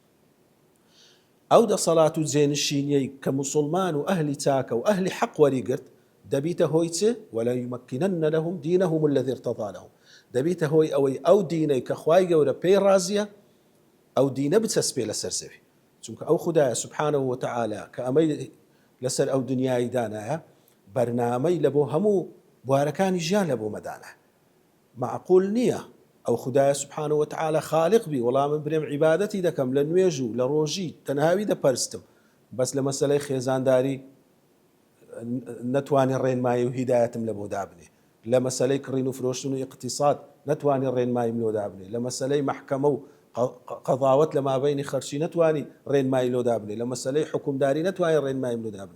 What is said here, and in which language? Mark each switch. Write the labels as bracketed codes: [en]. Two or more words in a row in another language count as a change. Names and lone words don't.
[ckb] ئەو دەسەڵات و جێنشینیەی کە موسڵمان و ئەهلی چاکە و ئەهلی حەق وەریگرت دەبیتە هۆی چ [ar] ولا يمكنن لهم دينهم الذي ارتضى لهم، [ckb] دەبیتە هۆی ئەوەی ئەو دینەی کە خوای گەورە پێی ڕازیە ئەو دینە بچەسپێ لەسەر زەوی. چونکە ئەو خودایە [ar] سبحانه وتعالى [ckb] کە ئەمەی لەسەر ئەو دنیای دانایە بەرنامەی لە بۆ هەموو بوارەکانی ژیان لە بۆ مەدانە. معقول نییە ئەو خودایە [ar] سبحانه وتعالى [ckb] خالق بی وەڵام من برێم عیبادەتی دەکەم لە نوێژ و لە ڕۆژی تەنهاوی دەپەرستم بەس لە مەسەلەی خێزانداری نەتوانی ڕێنمایی و هیدایەتم لە بۆ دابنێ، لە مەسەلەی کڕین و فرۆشتن و اقتصاد نەتوانی ڕێنمایم لۆ دابنێ، لە مەسەلەی مەحکەمە و قەضاوەت لە مابەینی خەرچی نەتوانی ڕێنمایی لۆ دابنێ، لە مەسەلەی حکومداری نەتوانی ڕێنمایم لۆ دابنێ.